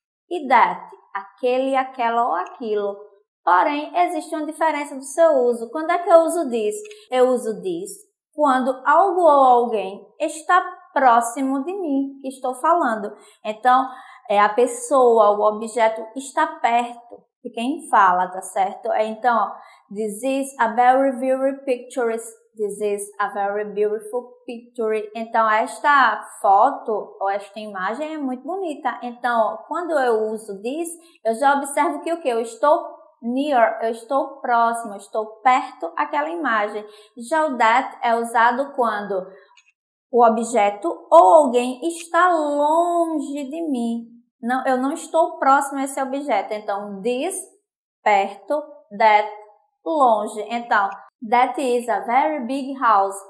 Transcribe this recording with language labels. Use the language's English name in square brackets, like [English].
[Portuguese] E that, aquele, aquela ou aquilo. Porém, existe uma diferença do seu uso. Quando é que eu uso this? Eu uso this quando algo ou alguém está próximo de mim, que estou falando. Então, a pessoa, o objeto está perto de quem fala, tá certo? [English] Então, this is a very, very picturesque. This is a very beautiful picture. [Portuguese] Então, esta foto ou esta imagem é muito bonita. Então, quando eu uso this, eu já observo que o que? Eu estou near, eu estou próximo, eu estou perto àquela imagem. Já o that é usado quando o objeto ou alguém está longe de mim. Não, eu não estou próximo a esse objeto. Então, this, perto, that, longe. [English] Então, that is a very big house.